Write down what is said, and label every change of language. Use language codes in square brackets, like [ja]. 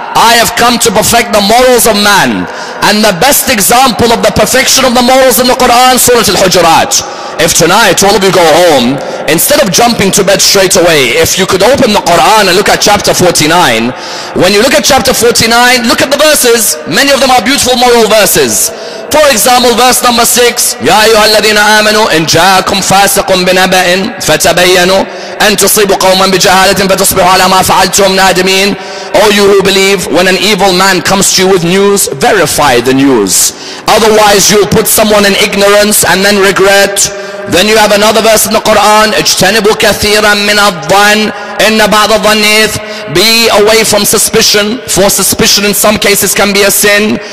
[en] I have come to perfect the morals of man. And the best example of the perfection of the morals in the Quran, Surah Al-Hujurat. If tonight all of you go home, instead of jumping to bed straight away, if you could open the Quran and look at chapter 49, when you look at chapter 49, look at the verses. Many of them are beautiful moral verses. For example, verse number 6, [ar] يَا أَيُّهَا الَّذِينَ آمَنُوا إِنْ جَاءَكُمْ فَاسِقٌ بِنَبَإٍ فَتَبَيَّنُوا أَنْ تُصِيبُوا قَوْمًا بِجَهَالَةٍ فَتُصْبِحُوا عَلَى مَا فَعَلْتُمْ نَادِمِينَ. [en] O you who believe, when an evil man comes to you with news, verify the news. Otherwise you'll put someone in ignorance and then regret. Then you have another verse in the Quran, [ar] اجتنبوا كثيرا من الظن إن بعض الظن إثم. [en] Be away from suspicion, for suspicion in some cases can be a sin.